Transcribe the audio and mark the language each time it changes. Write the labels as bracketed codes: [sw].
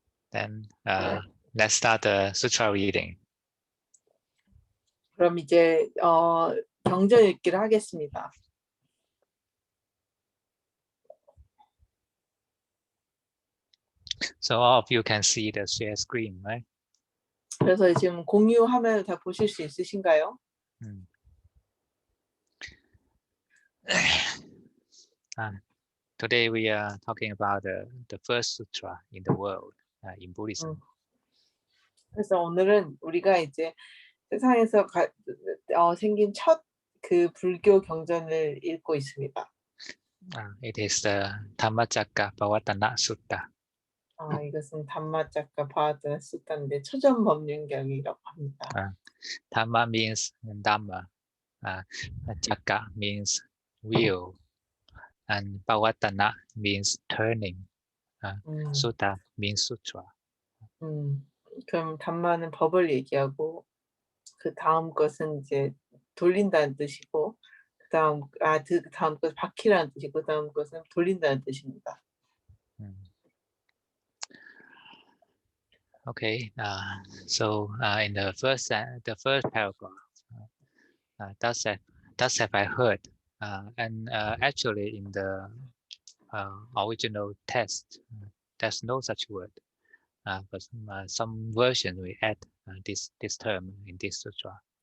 [en] Then let's start the sutra reading. [ko] 그럼 이제 경전 읽기를 하겠습니다. [en] So all of you can see the share screen, right? [ko] 그래서 지금 공유 화면을 다 보실 수 있으신가요? [en] Today we are talking about the first sutra in the world in Buddhism. [ko] 그래서 오늘은 우리가 이제 세상에서 생긴 첫 그 불교 경전을 읽고 있습니다. [en] It is the Dhammacakkappavattana Sutta. [ko] 이것은 담마짜까파와ttana 수타인데 초전법륜경이라고 합니다. [en] Dhamma means Dhamma. Chakka means wheel. And Pavattana means turning. Sutta means sutra. [ko] 그럼 담마는 법을 얘기하고 그 다음 것은 이제 돌린다는 뜻이고 그 다음 것은 바퀴라는 뜻이고 그 다음 것은 돌린다는 뜻입니다. [en] Okay, so in the first paragraph, thus have I heard, and actually in the original text, there's no such word, but some version we add this term in this sutra.